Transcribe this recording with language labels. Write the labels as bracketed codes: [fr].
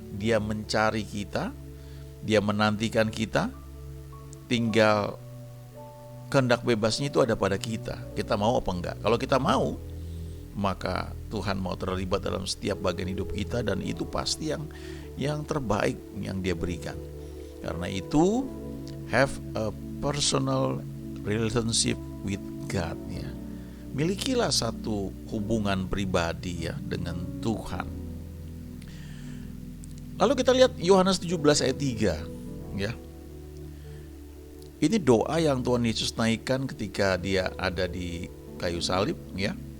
[id] Dia mencari kita, Dia menantikan kita, tinggal kehendak bebasnya itu ada pada kita. Kita mau apa enggak? Kalau kita mau, maka Tuhan mau terlibat dalam setiap bagian hidup kita, dan itu pasti yang terbaik yang Dia berikan. Karena itu, [en] have a personal relationship with God ya. [id] Milikilah satu hubungan pribadi ya dengan Tuhan. Lalu kita lihat Yohanes 17 ayat 3 ya. Ini doa yang Tuhan Yesus naikkan ketika Dia ada di kayu salib ya.